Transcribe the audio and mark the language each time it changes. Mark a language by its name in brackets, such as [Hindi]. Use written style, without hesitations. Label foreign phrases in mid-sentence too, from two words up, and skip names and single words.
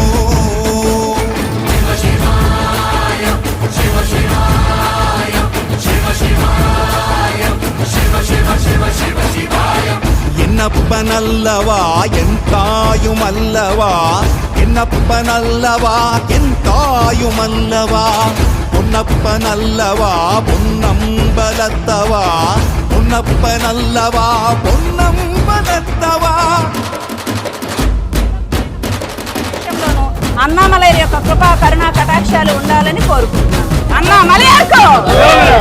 [Tamil] என்னப்பன் அல்லவா என் தாயும் அல்லவா, என்னப்பன் அல்லவா என் தாயும் அல்லவா, பொன்னப்பன் அல்லவா பொன்னம்பலத்தவா, பொன்னப்பன் அல்லவா பொன்னம்பலத்தవా. [Telugu] అన్నామలై యొక్క కృపా కరుణా కటాక్షాలు ఉండాలని కోరుకుంటున్నాను. అన్నామలై